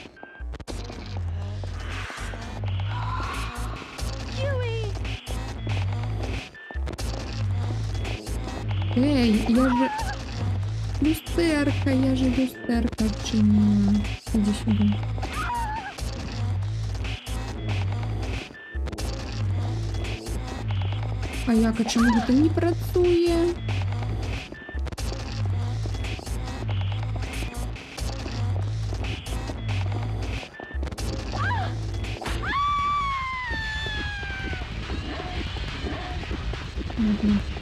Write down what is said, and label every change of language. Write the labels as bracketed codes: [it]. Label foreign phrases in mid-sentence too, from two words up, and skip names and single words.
[ru] Huey. Эй, я же... Люстерка, я же люстерка чинила. Иди сюда. [uk] А як, а чому це не працює? [ru] Ладно.